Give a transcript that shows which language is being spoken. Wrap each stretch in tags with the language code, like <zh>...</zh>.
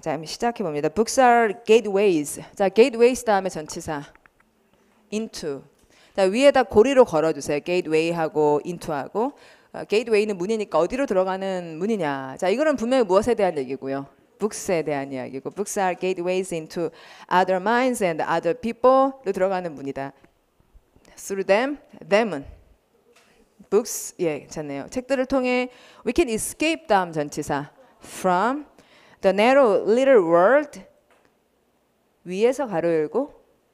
<ko>자, 시작해 봅니다.</ko> <en>Books are gateways.</en> <ko>자, gateways 다음에 전치사 into. 자, 위에다 고리로 걸어주세요. gateway하고 into하고. gateway는 문이니까 어디로 들어가는 문이냐. 자, 이거는 분명히 무엇에 대한 얘기고요. Books에 대한 이야기고.</ko> <en>Books are gateways into other minds and other people</en> <ko>로 들어가는 문이다.</ko> <en>Through them은 books,</en> <ko>예, 괜찮네요. 책들을 통해</ko> <en>we can escape</en> <ko>다음 전치사</ko> <en>from the narrow little world</en> <ko>위에서 가로 열고</ko>